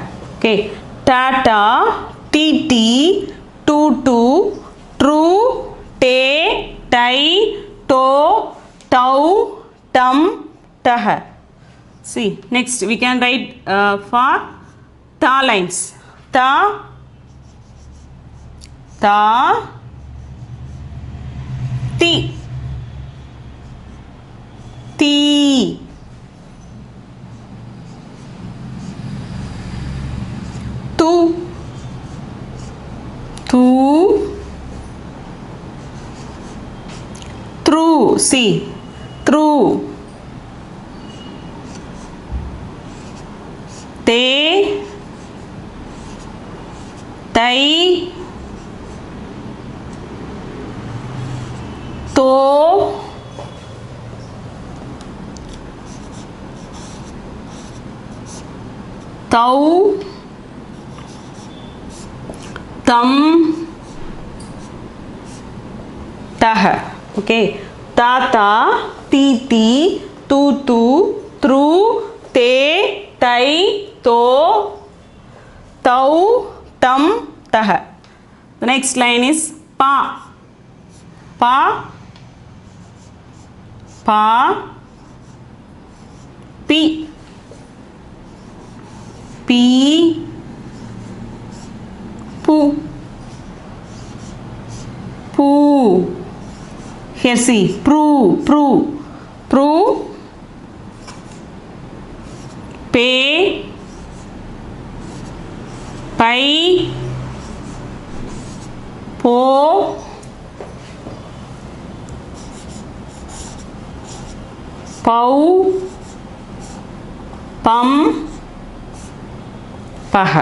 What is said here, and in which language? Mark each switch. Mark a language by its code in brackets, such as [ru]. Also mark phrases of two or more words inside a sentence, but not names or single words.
[en] Okay, tata, tt, tutu, true, tay, tie, toe, tow, tum, tah. See, next we can write for ta lines. Ta, ta, ti, ti, tu, tu, true. See, true. Te, tai, to, tau, tam, tah. Okay, tata, titi, tutu, tru, te, tai, to, tau, tam, tah. The next line is pa. Pa, pa, pi, pi, pu, pu. Here see, pru, pru, pru, pe, pai, po, pau, pam, paha.